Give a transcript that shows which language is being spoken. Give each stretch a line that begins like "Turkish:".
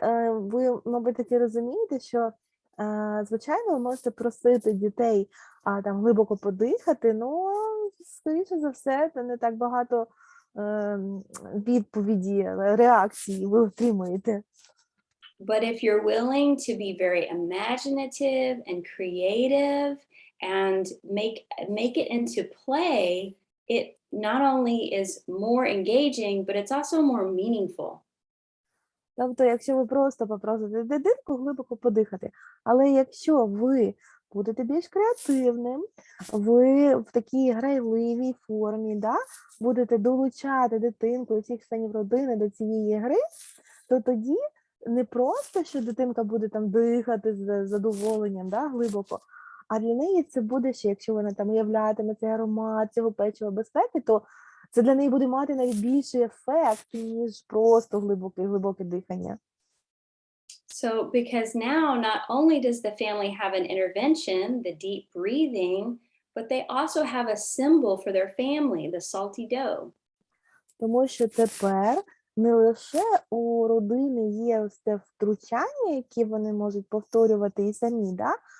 Ukrainian: Ви, мабуть, таки розумієте, що, звичайно, ви можете просити дітей там глибоко подихати, але, скоріше за все, це не так багато відповіді, реакції ви отримуєте.
English: But if you're willing to be very imaginative and creative and make it into play, it not only is more engaging, but it's also more meaningful.
Ukrainian: Тобто, якщо ви просто попросите дитинку глибоко подихати, але якщо ви будете більш креативним, ви в такій грайливій формі, да, будете долучати дитинку і всіх членів родини до цієї гри, то тоді не просто, що дитинка буде там дихати з задоволенням, да, глибоко, а для неї це буде ще, якщо вона там уявлятиме цей аромат цього печива безпеки, то це для неї буде мати навіть більший ефект, ніж просто глибоке дихання.
English: So because now not only does the family have an intervention, the deep breathing, but they also have a symbol for their family, the salty dough.
Ukrainian: Тому що тепер не лише у родини є ось це втручання, які вони можуть повторювати і самі, да?